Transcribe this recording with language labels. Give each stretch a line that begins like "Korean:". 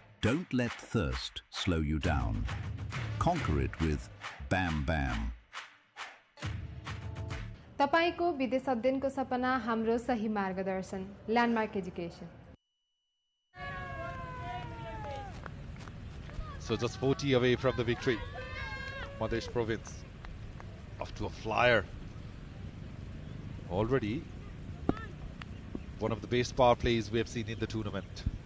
English: Don't let thirst slow you down. Conquer it with Bam Bam.
Nepali: तपाईको विदेश अध्ययनको सपना हाम्रो सही मार्गदर्शन landmark education.
English: So just 40 away from the victory. Madhesh province off to a flyer. Already one of the best power plays we have seen in the tournament.